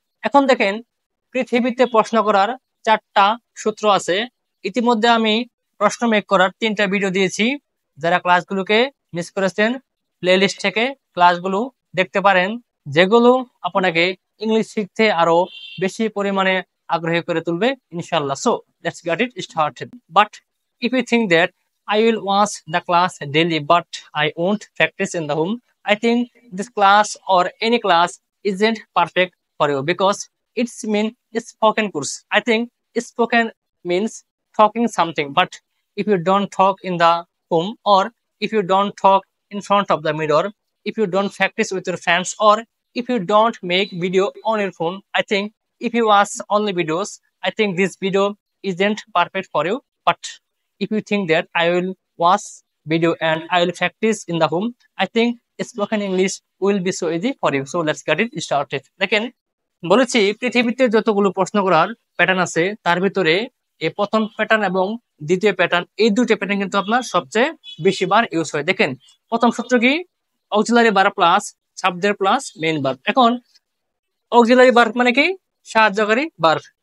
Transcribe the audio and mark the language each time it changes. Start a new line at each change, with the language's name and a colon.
Bangla: এখন দেখেন, পৃথিবীতে প্রশ্ন করার 4টা সূত্র আছে। ইতিমধ্যে আমি প্রশ্ন মেক করার 3টা ভিডিও দিয়েছি। যারা ক্লাসগুলোকে মিস করেছেন, প্লেলিস্ট থেকে ক্লাসগুলো দেখতে পারেন, যেগুলো আপনাকে ইংলিশ শিখতে আরো বেশি পরিমাণে আগ্রহী করে তুলবে ইনশাআল্লাহ।
English: So let's get it started. But if you think that I will watch the class daily but I won't practice in the home, I think this class or any class isn't perfect for you, because it's mean spoken course. I think spoken means talking something, but if you don't talk in the home, or if you don't talk in front of the mirror, if you don't practice with your friends, or if you don't make video on your phone, I think if you watch only videos, I think this video isn't perfect for you. But if you think that I will watch video and I will practice in the home, I think spoken English will be so easy for you. So let's get it started.
Bangla: দেখেন, বলেছি পৃথিবীতে যতগুলো প্রশ্ন করার pattern আছে, তার ভিতরে এই প্রথম প্যাটার্ন এবং দ্বিতীয় প্যাটার্ন, এই দুটো প্যাটার্ন কিন্তু আপনার সবচেয়ে বেশি বার ইউজ হয়। দেখেন, প্রথম সূত্র কি? Auxiliary verb plus subject plus main verb. এখন অক্সিলারি ভার্ব মানে কি? সাহায্যকারী ভার্ব।